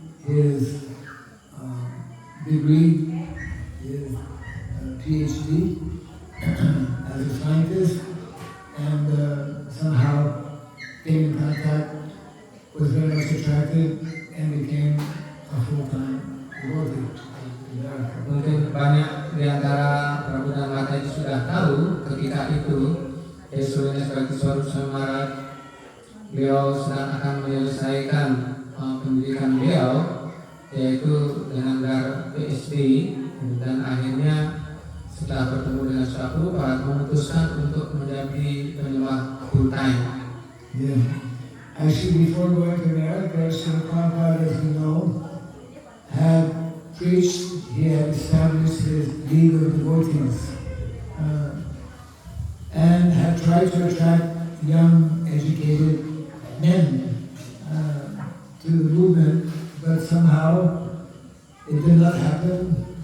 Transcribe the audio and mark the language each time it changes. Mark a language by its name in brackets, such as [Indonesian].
[English] his degree, his PhD as a scientist, and somehow came in contact, was very much attracted, and became a full-time devotee. [Indonesian] Mungkin banyak di antara Prabu dan Mata itu sudah tahu ketika itu His Holiness Bhaktiswarup Swami Maharaj beliau sedang akan menyelesaikan pendidikan beliau, yaitu dengan gelar PhD, dan akhirnya setelah bertemu dengan Srila Prabhupada memutuskan untuk menjadi penyembah full time. [English] Yeah. Actually, before going to America, Srila Prabhupada, as you know, had preached, he had established his League of Devotees, and had tried to attract young, educated men to the movement, but somehow it did not happen.